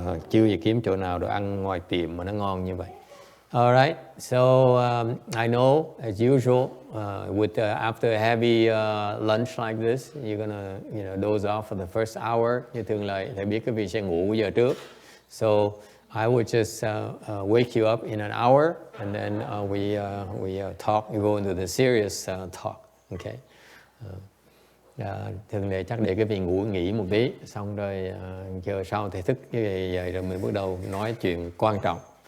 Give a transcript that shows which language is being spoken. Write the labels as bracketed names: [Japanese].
[Vietnamese] Chưa gì kiếm chỗ nào đồ ăn ngoài tiệm mà nó ngon như vậy. [English] All right, so I know, as usual, after a heavy lunch like this, you're gonna, doze off for the first hour. [Vietnamese] Như thường lệ, thầy biết cái vị sẽ ngủ giờ trước. [English] So I would just wake you up in an hour, and then we talk. We go into the serious talk. Okay. [Vietnamese] Thường lệ chắc để cái vị ngủ nghỉ một tí, xong rồi chờ sau thầy thức vậy rồi mình bắt đầu nói chuyện quan trọng.